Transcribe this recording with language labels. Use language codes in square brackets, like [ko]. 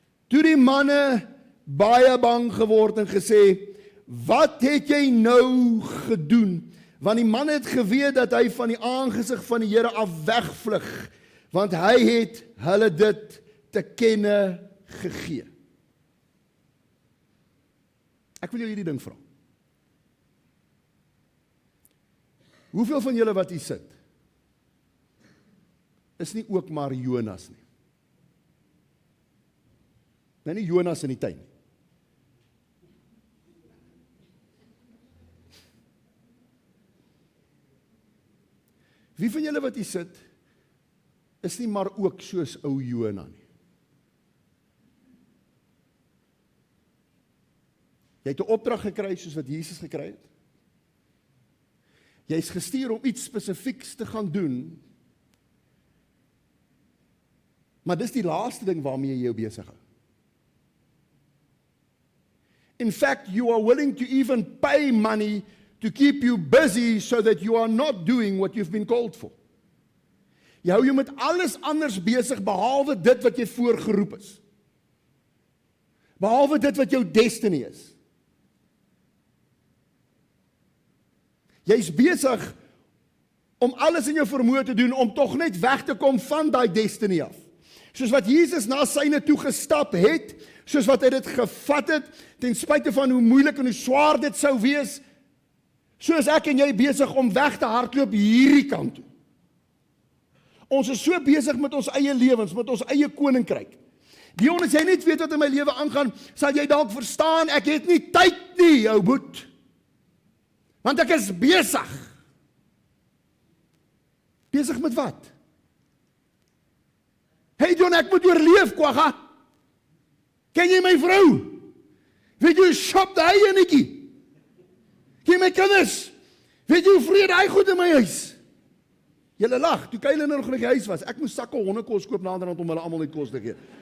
[af] Toe die manne baie bang geword en gesê, wat het jy nou gedoen? Want die man het geweet dat hy van die aangesig van die Here af wegvlug, want hy het hulle dit te kenne gegee. Ek wil jou hierdie ding vra. Hoeveel van julle wat hier sit, is nie ook maar Jonas nie? Nee, nie Jonas in die tuin. Wie van julle wat hier sit, is nie maar ook soos ou Jona nie? Jy het 'n opdrag gekry soos wat Jesus gekry het. Jy is gestuur om iets spesifieks te gaan doen, maar dis die laaste ding waarmee jy jou besig hou. [en] In fact, you are willing to even pay money to keep you busy so that you are not doing what you've been called for. [af] Jy hou jou met alles anders besig behalwe dit wat jy voorgeroep is. Behalwe dit wat jou destiny is. Jy's besig om alles in jou vermoë te doen om tog net weg te kom van daai destiny af. Soos wat Jesus na syne toe gestap het, soos wat hy dit gevat het, ten spyte van hoe moeilik en hoe swaar dit sou wees, soos ek en jy besig om weg te hardloop hierdie kant toe. Ons is so besig met ons eie lewens, met ons eie koninkryk. Dion, as jy net weet wat in my lewe aangaan, sal jy dalk verstaan, ek het nie tyd nie, ou boet. Want ek is besig. Besig met wat? Hey John, ek moet oorleef, kwagga. Ken jy my vrou? Weet jy hoe shop daai enetjie? Ken jy my kinders? Weet jy hoe vrede hy goed in my huis? Julle lag, toe Kyle nog in die huis was, ek moes sakke hondekos koop naderhand om hulle almal net kos te gee.